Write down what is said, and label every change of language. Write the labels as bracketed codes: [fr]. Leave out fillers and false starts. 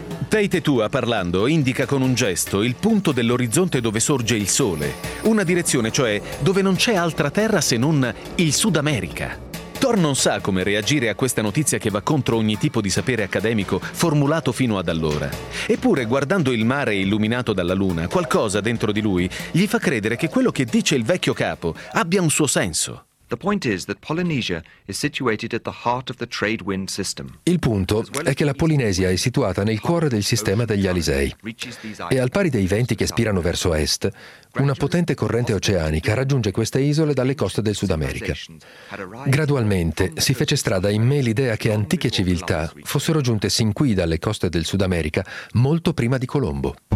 [it] Teitetua, parlando, indica con un gesto il punto dell'orizzonte dove sorge il sole, una direzione cioè dove non c'è altra terra se non il Sud America. Thor non sa come reagire a questa notizia che va contro ogni tipo di sapere accademico formulato fino ad allora. Eppure, guardando il mare illuminato dalla luna, qualcosa dentro di lui gli fa credere che quello che dice il vecchio capo abbia un suo senso. [en] The point is that Polynesia is situated at the heart of the trade wind system. [it] Il punto è che la Polinesia è situata nel cuore del sistema degli Alisei. E al pari dei venti che spirano verso est, una potente corrente oceanica raggiunge queste isole dalle coste del Sud America. Gradualmente si fece strada in me l'idea che antiche civiltà fossero giunte sin qui dalle coste del Sud America molto prima di Colombo.